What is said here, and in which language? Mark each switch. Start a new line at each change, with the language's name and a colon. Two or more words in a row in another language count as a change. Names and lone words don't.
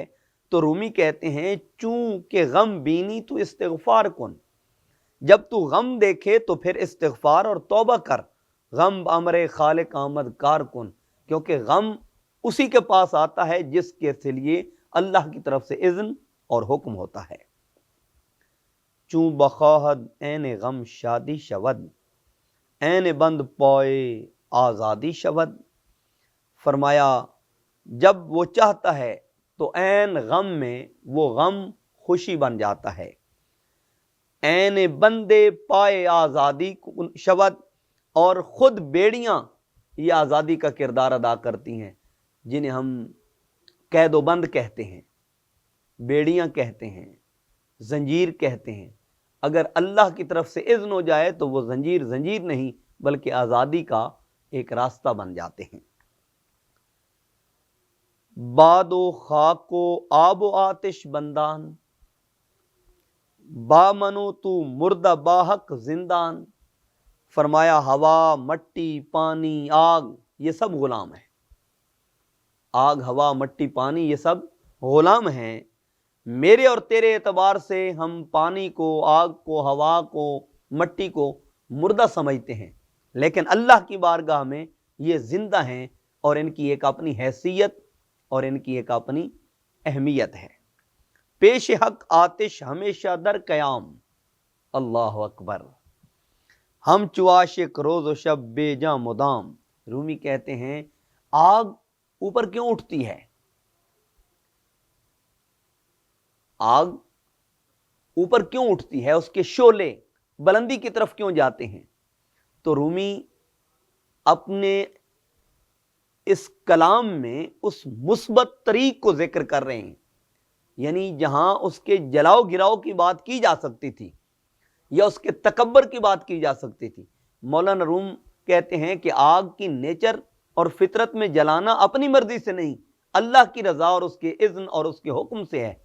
Urdu: تو رومی کہتے ہیں
Persian: چونکہ غم بینی تو استغفار کن،
Urdu: جب تو غم دیکھے تو پھر استغفار اور توبہ کر،
Persian: غم امر خالق آمد کار کن،
Urdu: کیونکہ غم اسی کے پاس آتا ہے جس کے لیے اللہ کی طرف سے اذن اور حکم ہوتا ہے۔
Persian: چوں بخواہد این غم شادی شود، این بند پوئے آزادی شود۔
Urdu: فرمایا جب وہ چاہتا ہے تو
Persian: این غم
Urdu: میں وہ غم خوشی بن جاتا ہے،
Persian: این بندے پائے آزادی شود،
Urdu: اور خود بیڑیاں یہ آزادی کا کردار ادا کرتی ہیں، جنہیں ہم قید و بند کہتے ہیں، بیڑیاں کہتے ہیں، زنجیر کہتے ہیں۔ اگر اللہ کی طرف سے اذن ہو جائے تو وہ زنجیر زنجیر نہیں بلکہ آزادی کا ایک راستہ بن جاتے ہیں۔
Persian: باد و خاک و آب و آتش بندان، با منو تو مردہ باحق زندان۔
Urdu: فرمایا ہوا، مٹی، پانی، آگ، یہ سب غلام ہیں۔ آگ، ہوا، مٹی، پانی، یہ سب غلام ہیں۔ میرے اور تیرے اعتبار سے ہم پانی کو، آگ کو، ہوا کو، مٹی کو مردہ سمجھتے ہیں، لیکن اللہ کی بارگاہ میں یہ زندہ ہیں، اور ان کی ایک اپنی حیثیت اور ان کی ایک اپنی اہمیت ہے۔
Persian: پیش حق آتش ہمیشہ در قیام،
Arabic: اللہ اکبر۔
Persian: ہم چو عاشق روز و شب بے جاں مدام۔
Urdu: رومی کہتے ہیں آگ اوپر کیوں اٹھتی ہے؟ آگ اوپر کیوں اٹھتی ہے؟ اس کے شعلے بلندی کی طرف کیوں جاتے ہیں؟ تو رومی اپنے اس کلام میں اس مثبت طریق کو ذکر کر رہے ہیں، یعنی جہاں اس کے جلاؤ گراؤ کی بات کی جا سکتی تھی یا اس کے تکبر کی بات کی جا سکتی تھی، مولانا روم کہتے ہیں کہ آگ کی نیچر اور فطرت میں جلانا اپنی مرضی سے نہیں، اللہ کی رضا اور اس کے اذن اور اس کے حکم سے ہے۔